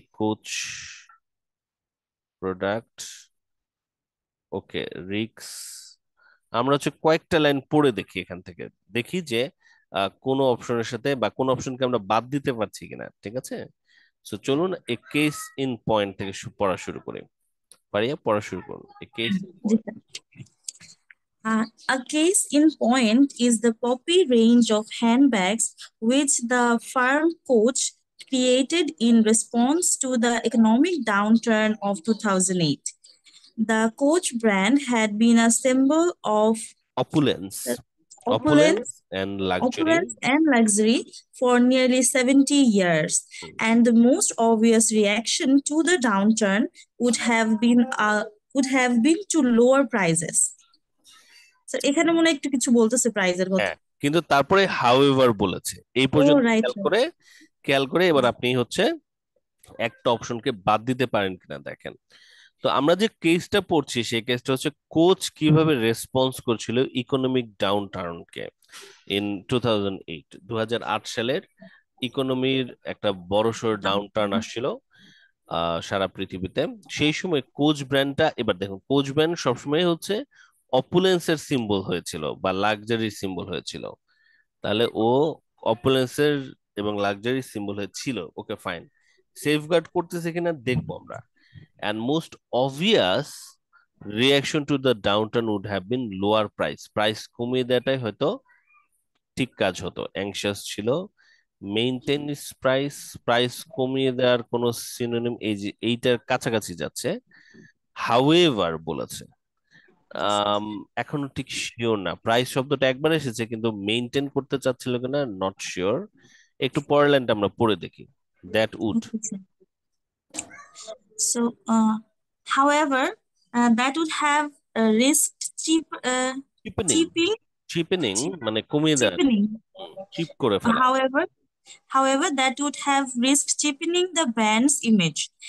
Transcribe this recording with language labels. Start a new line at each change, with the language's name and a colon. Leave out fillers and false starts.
English: Coach product, okay, risks.
Bangla: আমরা হচ্ছে কয়েকটা লাইন পড়ে দেখি এখান থেকে, দেখি যে কোন অপশনের সাথে বা কোন অপশনকে আমরা বাদ দিতে পারছি কিনা। ঠিক আছে, তো চলুন এ কেস ইন পয়েন্ট থেকে পড়া শুরু করি। পারিয়া পড়া শুরু করুন, এ case in G
English: Point.
Bangla: Sir.
English: A case in point is the Poppy range of handbags which the firm Coach created in response to the economic downturn of 2008. The Coach brand had been a symbol of opulence, opulence, and luxury. opulence and luxury for nearly 70 years, and the most obvious reaction to the downturn would have been to lower prices.
Bangla: So এখানে মনে হয় একটু কিছু বলতেছে প্রাইজের কথা। হ্যাঁ, কিন্তু তারপরে হাউএভার বলেছে এই পর্যন্ত।
English: Right.
Bangla: খেয়াল করে এবার আপনি হচ্ছে একটা অপশনকে বাদ দিতে পারেন কিনা দেখেন। তো আমরা যে কেসটা পড়ছি সেই কেসটা হচ্ছে কোচ কিভাবে রেসপন্স করছিল ইকোনমিক ডাউন টার্নকে ইন 2008। 2008 সালের ইকোনমির একটা বড়সড় ডাউন টার্ন আসছিল সারা পৃথিবীতে। সেই সময় কোচ ব্র্যান্ডটা, এবার দেখুন, কোচ ব্র্যান্ড সবসময় হচ্ছে অপুলেন্সের সিম্বল হয়েছিল বা লাক্সারির সিম্বল হয়েছিল। তাহলে ও অপুলেন্সের এবং লাক্সারির সিম্বল হয়েছিল, ওকে ফাইন। সেফগার্ড করতেছে কিনা দেখবো আমরা।
English: And most obvious reaction to the downturn would have been lower price.
Bangla: Price কমিয়ে দেওয়াটাই হয়তো ঠিক কাজ হতো। অ্যাংশাস ছিল মেইনটেইন প্রাইস, প্রাইস কমিয়ে দেওয়ার কোনো সিনোনিম এই যে এইটার কাছাকাছি যাচ্ছে। হাউএভার বলেছে, আম, এখনো ঠিক শিওর না, প্রাইস শব্দটা একবার এসেছে কিন্তু মেইনটেইন করতে চাচ্ছিল কিনা নট শিওর। একটু পরের লাইনটা আমরা পড়ে দেখি।
English: That would Okay, sir. So, however, that would have risked চিপেনিং, cheaping,
Bangla: চিপেনিং মানে কমিয়ে দেওয়া,
English: cheapening.
Bangla: চিপ করে ফেলা।
English: However, that would have risked cheapening the brand's image.